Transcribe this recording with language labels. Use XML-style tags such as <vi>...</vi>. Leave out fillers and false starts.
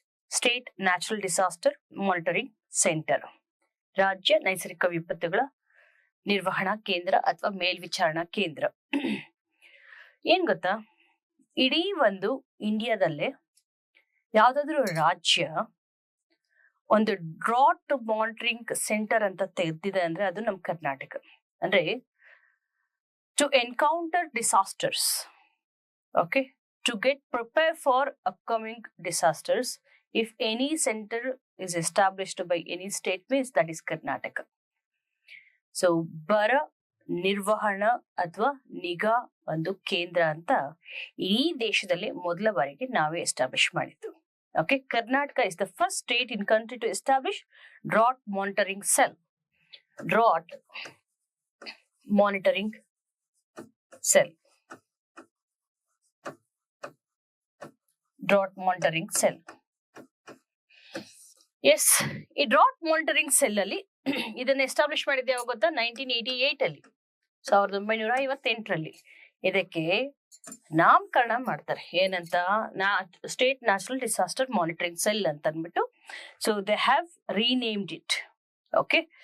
<kn>State natural disaster monitoring centre, ರಾಜ್ಯ ನೈಸರ್ಗಿಕ ವಿಪತ್ತುಗಳ ನಿರ್ವಹಣಾ ಕೇಂದ್ರ ಅಥವಾ ಮೇಲ್ವಿಚಾರಣಾ ಕೇಂದ್ರ. ಏನ್ ಗೊತ್ತಾ, ಇಡೀ ಒಂದು ಇಂಡಿಯಾದಲ್ಲೇ ಯಾವ್ದಾದ್ರು ರಾಜ್ಯ ಒಂದು ಡ್ರಾಟ್ ಮಾನಿಟರಿಂಗ್ ಸೆಂಟರ್ ಅಂತ ತೆಗೆದಿದೆ ಅಂದ್ರೆ ಅದು ನಮ್ ಕರ್ನಾಟಕ.</kn> <en>ಅಂದ್ರೆ to encounter disasters, okay, to get prepared for upcoming disasters, if any center is established by any state means that is Karnataka.</en> <kn>So ಬರ ನಿರ್ವಹಣಾ ಅಥವಾ ನಿಗಾ ಒಂದು ಕೇಂದ್ರ ಅಂತ ಈ ದೇಶದಲ್ಲಿ ಮೊದಲ ಬಾರಿಗೆ ನಾವೇ ಎಸ್ಟಾಬ್ಲಿಷ್ ಮಾಡಿದ್ದು.</kn> <en>Okay, Karnataka is the first state in country to establish drought monitoring cell. Drought monitoring cell. Drought monitoring cell.</en> <kn>Yes, ಈ ಡ್ರಾಟ್ ಮಾನಿಟರಿಂಗ್ ಸೆಲ್ ಅಲ್ಲಿ ಇದನ್ನ ಎಸ್ಟಾಬ್ಲಿಷ್ ಮಾಡಿದ್ದೆ ಯಾವಾಗ ಗೊತ್ತಾ? 1988 ಅಲ್ಲಿ, 1958ರಲ್ಲಿ ಇದಕ್ಕೆ ನಾಮಕರಣ ಮಾಡ್ತಾರೆ. ಏನಂತ? State natural disaster monitoring cell ಅಂತ ಅಂದ್ಬಿಟ್ಟು.</kn> <en>So they have renamed it.</en> <kn>Okay.</kn>